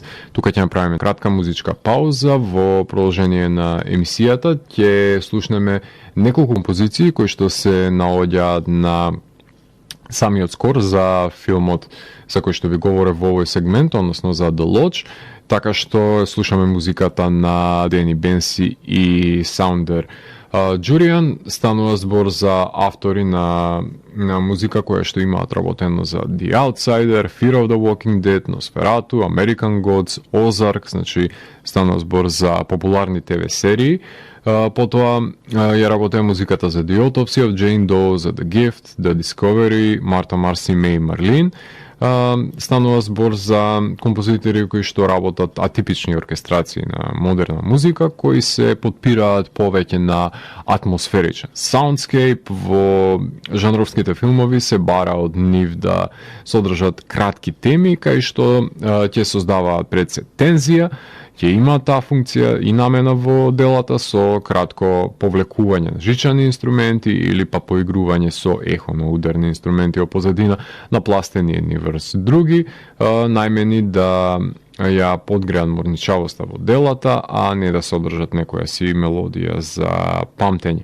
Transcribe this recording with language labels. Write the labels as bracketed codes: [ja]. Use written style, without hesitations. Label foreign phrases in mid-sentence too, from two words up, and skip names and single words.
[mk] Тука ќе направиме кратка музичка пауза. Во продолжение на емисијата ќе слушнеме неколку композиции кои што се наоѓаат на самиот скор за филмот за кој што ви говорев во овој сегмент, односно за The Lodge. Така што слушаме музиката на Дени Бенси и Саундер Джуриан. Станува збор за автори на музика која што имаат работено за The Outsider, Fear of the Walking Dead, Nosferatu, American Gods, Ozark, значи станува збор за популарни ТВ серии. Потоа ја работеа музиката за The Autopsy of Jane Doe, за The Gift, The Discovery, Марта Марси, Мей Марлин. Станува збор за композитори кои што работат атипични оркестрации на модерна музика, кои се подпираат повеќе на атмосферичен soundscape. Во жанровските филмови се бара од нив да содржат кратки теми, кај што ќе создаваат пред се тензија, ќе има таа функција и намена во делата со кратко повлекување на жичани инструменти или па поигрување со ехо на ударни инструменти од позадина, напластени едни врз други, најмени да ја подгреат морничавоста во делата, а не да содржат некоја си мелодија за памтење.